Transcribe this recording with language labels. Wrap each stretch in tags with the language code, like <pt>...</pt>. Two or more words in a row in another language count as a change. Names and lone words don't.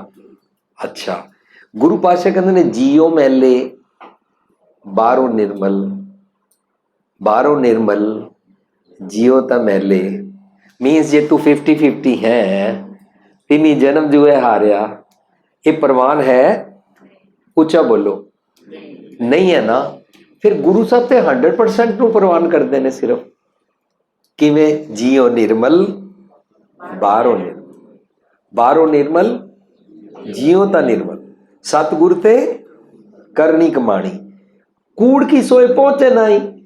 <pa>ਅੱਛਾ, ਗੁਰੂ ਪਾਤਿਸ਼ਾਹ ਕਹਿੰਦੇ ਨੇ ਜੀਉ ਮੈਲੇ ਬਾਹਰੋਂ ਨਿਰਮਲ, ਬਾਹਰੋਂ ਨਿਰਮਲ ਜੀਉ ਤਾਂ ਮੈਲੇ। ਮੀਨਜ਼ ਜੇ ਤੂੰ 50/50 ਹੈਂ, ਤਿਨੀ ਜਨਮ ਜੂਐ ਹਾਰਿਆ, ਯੇ ਪਰਵਾਨ ਹੈ? ਉੱਚਾ ਬੋਲੋ, ਨਹੀਂ ਹੈ ਨਾ। ਫਿਰ ਗੁਰੂ ਸਾਹਬ ਤੇ 100% ਨੂੰ ਪ੍ਰਵਾਨ ਕਰਦੇ ਨੇ ਸਿਰਫ। ਕਿਵੇਂ? ਜੀਓ ਨਿਰਮਲ ਬਾਹਰੋਂ ਨਿਰਮਲ, ਬਾਹਰੋਂ ਨਿਰਮਲ ਜੀਓ ਤਾਂ ਨਿਰਮਲ, ਸਤਿਗੁਰ ਤੇ ਕਰਨੀ ਕਮਾਣੀ, ਕੂੜ ਕੀ ਸੋਏ ਪਹੁੰਚੇ ਨਹੀਂ।</pa>